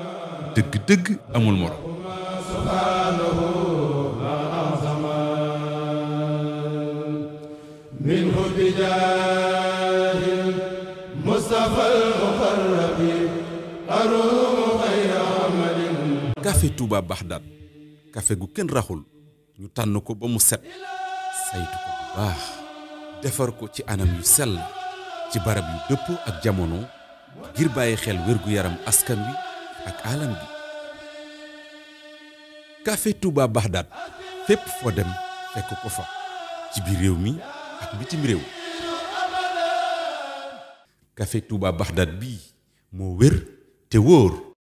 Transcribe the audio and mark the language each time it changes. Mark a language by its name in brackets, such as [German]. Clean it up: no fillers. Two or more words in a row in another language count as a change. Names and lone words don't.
[Arabic] دق أمول مرة سبحانه ما أعظم منه بجاه المصطفى المقرب أروم خير عمل [Wolof] café Touba Bagdad café gu kenn raxul ñu tànn ko ba mu set saytu ko bu baax defar ko ci anam yu sell ci barab yu dëppoo ak jamono ngir bàyyi xel wérgu yaram askan wi ak alam bi café Touba Bagdad fépp foo dem fekk ko fa ci biir réew mi ak bitim réew café Touba Bagdad bii moo wér te wóor.